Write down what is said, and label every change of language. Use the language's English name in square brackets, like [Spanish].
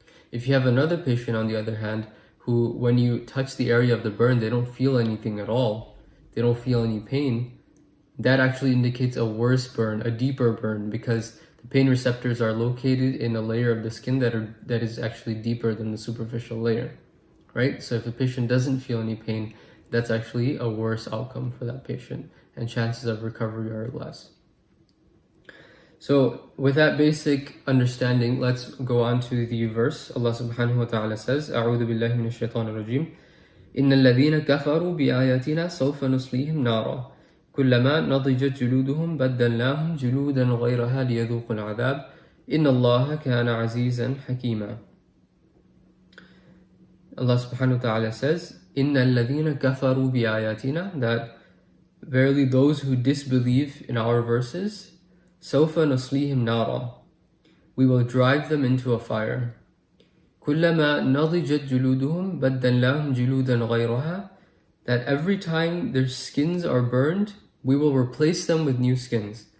[English] If you have another patient, on the other hand, who, when you touch the area of the burn, they don't feel anything at all, they don't feel any pain, that actually indicates a worse burn, a deeper burn, because the pain receptors are located in a layer of the skin that is actually deeper than the superficial layer, right? So if the patient doesn't feel any pain, that's actually a worse outcome for that patient, and chances of recovery are less. So with that basic understanding, let's go on to the verse. [Arabic] Allah subhanahu wa ta'ala says, أعوذ بالله من الشيطان الرجيم إن الذين كفروا بآياتنا سوف نصليهم نارا كلما نضجت جلودهم بدلناهم جلودا غيرها ليذوقوا العذاب إن الله كان عزيزا حكيما. [English] Allah subhanahu wa ta'ala says, [Arabic] إن الذين كفروا بآياتنا, [English] that verily those who disbelieve in our verses, [Arabic] سوف نصليهم نارا, [English] we will drive them into a fire. [Arabic] كلما نضجت جلودهم بدلناهم جلودا غيرها, [English] that every time their skins are burned, we will replace them with new skins.